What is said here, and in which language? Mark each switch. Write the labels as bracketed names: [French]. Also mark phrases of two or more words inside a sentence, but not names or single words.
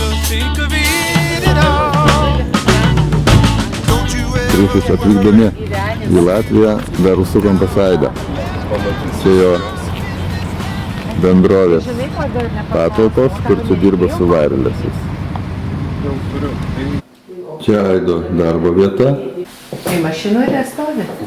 [English] think of it at all. Don't you ever [Lithuanian] Priešais atvykdami į Latviją dar užsukom pas Aidą. Čia jo bendrovės patalpos, kur čia dirba su wirelessais. Čia Aido darbo vieta. Tai mašinoje stovi?